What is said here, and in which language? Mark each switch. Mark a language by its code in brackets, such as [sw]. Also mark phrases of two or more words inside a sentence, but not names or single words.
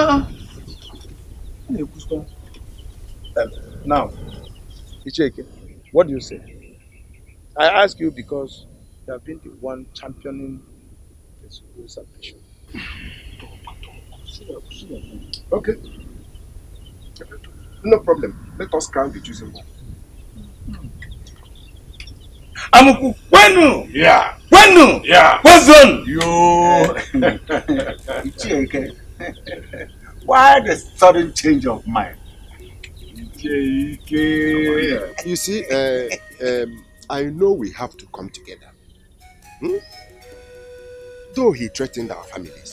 [en] Now, Icheke, what do you say? I ask you because you have been the one championing the Sugu salvation. Okay. No problem. Let us crown the chosen one. Amuku, Wenu! Yeah. Wenu! Yeah. Wazon! Yo! Why the sudden change of mind? You see, I know we have to come together. Though he threatened our families.